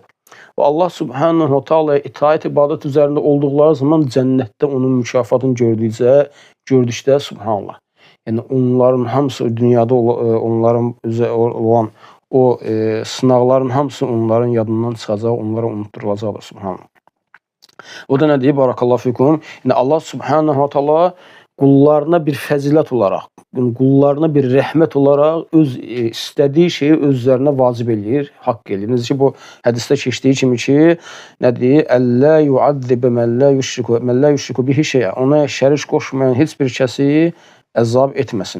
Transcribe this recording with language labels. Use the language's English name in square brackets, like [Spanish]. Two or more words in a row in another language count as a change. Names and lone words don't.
[Azerbaijani] Və Allah [Arabic] سبحانه وتعالى [Azerbaijani] itaət ibadət üzərində olduqları zaman cənnətdə onun mükafatını gördükdə subhanallah. Yəni onların hamısı dünyada onların olan o sınaqların hamısı onların yadından çıxacaq, onlara unutturulacaqdır subhanallah. O da nə deyib? [Arabic] بارك الله فيكم. [Azerbaijani] Yəni Allah [Arabic] سبحانه وتعالى [Azerbaijani] qullarına bir fəzilət olaraq, qullarına bir rəhmət olaraq öz istədiyi şeyi özlərinə vacib eləyir, haqq eləyir. Necə ki, bu hədisdə keçdiyi kimi ki, nədir? [Arabic] ألا يعذب من لا يشرك به شيئا. [Azerbaijani] Ona şərik qoşmayan heç bir kəsi əzab etməsin.